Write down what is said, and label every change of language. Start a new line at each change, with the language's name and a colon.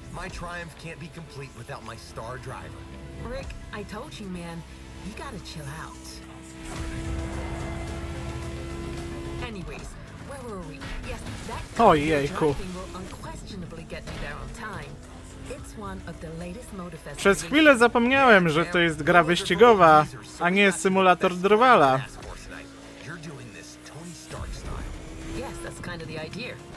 English: My triumph can't be complete without my star driver. Rick, I told you, man, you gotta chill out. Anyways, where were we? Yes, that
Polish: Oh, jejku.
English: driving will unquestionably get you there on time. It's one of the latest Motorfest.
Polish: Przez chwilę zapomniałem, że to jest gra wyścigowa, a nie symulator drwala.
English: You're doing this Tony Stark style. Yes, that's kind of the idea.